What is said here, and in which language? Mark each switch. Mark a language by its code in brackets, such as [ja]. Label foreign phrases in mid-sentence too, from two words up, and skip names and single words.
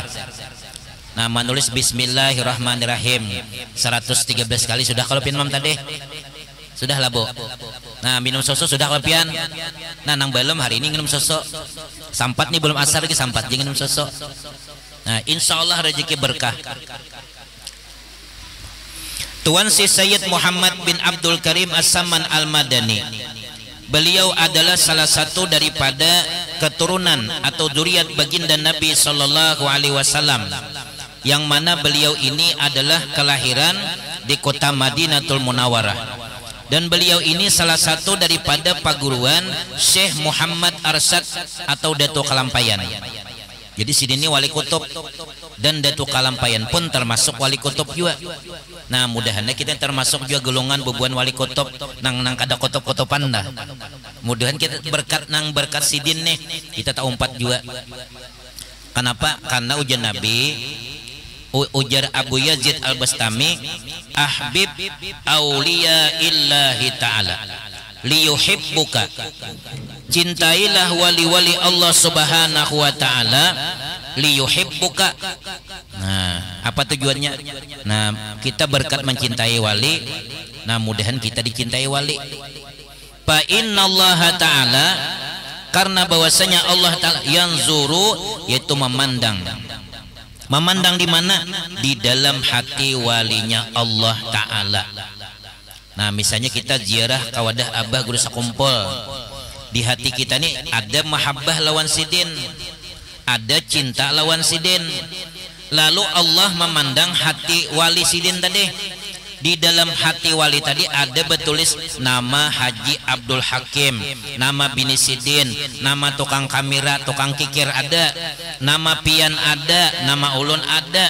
[bjn] Nah, menulis Bismillahirrahmanirrahim 113 kali sudah kalau pian mam tadi. Sudah lah Bu. Nah, minum susu sudah kalau pian. Nah, nang belum hari ini minum susu. Sampat nih belum asar lagi sampat jangan minum susu. Nah, [ar] إن شاء الله [bjn] rezeki berkah. Tuan si Sayyid Muhammad bin Abdul Karim As-Saman Al-Madani, beliau adalah salah satu daripada keturunan atau zuriat baginda Nabi [ar] صلى الله عليه وسلم, [bjn] yang mana beliau ini adalah kelahiran di kota Madinatul Munawwarah, dan beliau ini salah satu daripada paguruan Syekh Muhammad Arsad atau Datuk Kalampayan. Jadi sini wali kutub dan Datuk Kalampayan pun termasuk wali kutub juga. Nah, mudahannya kita termasuk juga golongan bubuan wali kutub nang kada kutub-kutupan dah. Mudahan kita berkat sidin nih kita tak umpat juga. Kenapa? Karena ujar Nabi, ujar Abu Yazid Al-Bastami, [ar] أحبب أولياء الله تعالى ليحبك, [bjn] cintailah wali-wali Allah [ar] سبحانه وتعالى [bjn] liyuhibbuka. Nah, apa tujuannya? Nah, kita berkat mencintai wali, nah mudahan kita dicintai wali. [ar] فإن الله تعالى, [bjn] karena bahwasanya Allah ta'ala yanzuru, yaitu memandang. Memandang di mana? Di dalam hati walinya Allah Ta'ala. Nah, misalnya kita ziarah kawadah abah guru sakumpul, di hati kita nih ada mahabbah lawan sidin, ada cinta lawan sidin. Lalu Allah memandang hati wali sidin tadi. Di dalam hati wali tadi ada bertulis nama Haji Abdul Hakim, nama bini sidin, nama tukang kamera, tukang kikir ada, nama pian ada, nama ulun ada.